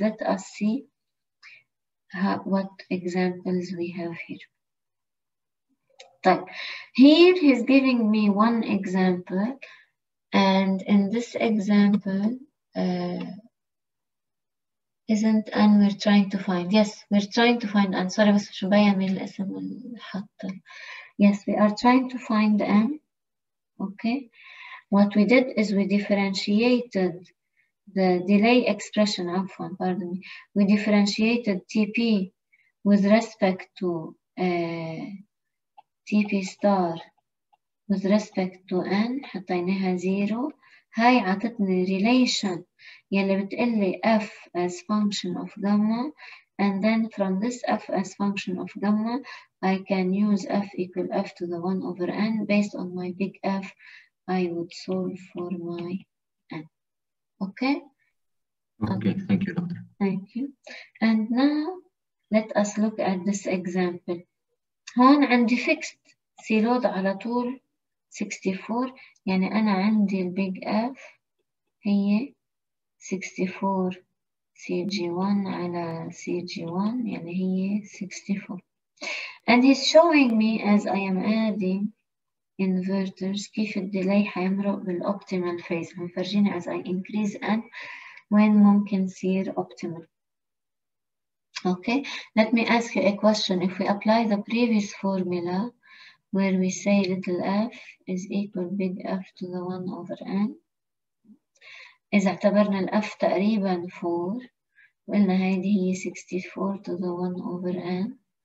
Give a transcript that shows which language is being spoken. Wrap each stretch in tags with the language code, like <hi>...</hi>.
<en>Let us see what examples we have here.</en> <ar>طيب,</ar> <en>here he's giving me one example, and in this example isn't n we're trying to find. Yes, we're trying to find n.</en> <ar>Sorry بس مش مبين من الاسم الحط.</ar> <en>Yes, we are trying to find n. Okay, what we did is we differentiated the delay expression, pardon me, we differentiated TP with respect to TP star with respect to n,</en> <ar>حطيناها</ar> <en>0.</en> <ar>هاي عطتني</ar> <en>relation</en> <ar>يلي بتقلي</ar> <en>F as function of gamma, and then from this F as function of gamma I can use F equal F to the 1 over n. Based on my big F I would solve for my n. Okay? Okay, thank you, Doctor. Thank you. And now let us look at this example.</en> <ar>هون عندي fixed C load على طول 64. يعني أنا عندي البيج F هي 64 CG1 على CG1 يعني هي 64.</ar> <en>And he's showing me as I am adding inverters</en> <ar>كيف الديلي حيمرق بالoptimal</ar> <en>phase.</en> <ar>مفرجيني</ar> <en>as I increase n</en> <ar>وين ممكن يصير optimal.</ar> <en>Okay, let me ask you a question. If we apply the previous formula where we say little f is equal big F to the 1 over n,</en> <ar>إذا اعتبرنا ال f تقريبا 4 وقلنا هيدي هي</ar> <en>64 to the 1 over n.</en>